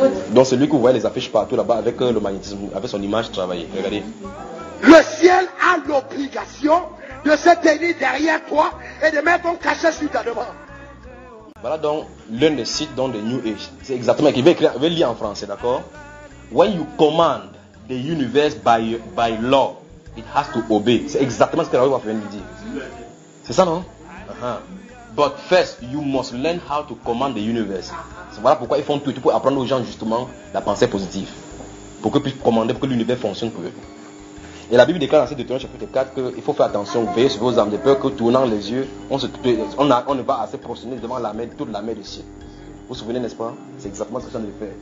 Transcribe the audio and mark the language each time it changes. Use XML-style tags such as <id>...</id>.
<fr>Donc c'est lui que vous voyez les affiches partout là-bas avec le magnétisme, avec son image travaillée. Regardez. Le ciel a l'obligation de se tenir derrière toi et de mettre ton cachet sur ta demande. Voilà donc l'un des sites dans The New Age. C'est exactement ce qu'il veut écrire, il veut lire en français, d'accord?</fr> <en>When you command the universe by law, it has to obey.</en> <fr>C'est exactement ce que Raoul va venir dire. C'est ça, non?</fr> <en>But first, you must learn how to command the universe.</en> <fr>Voilà pourquoi ils font tout pour apprendre aux gens justement la pensée positive. Pour qu'ils puissent commander, pour que l'univers fonctionne pour eux. Et la Bible déclare dans Deutéronome chapitre 4 qu'il faut faire attention, veillez sur vos âmes, de peur que tournant les yeux, on ne va assez prosterner devant toute la mer du ciel. Vous vous souvenez, n'est-ce pas? C'est exactement ce que ça veut faire.</fr>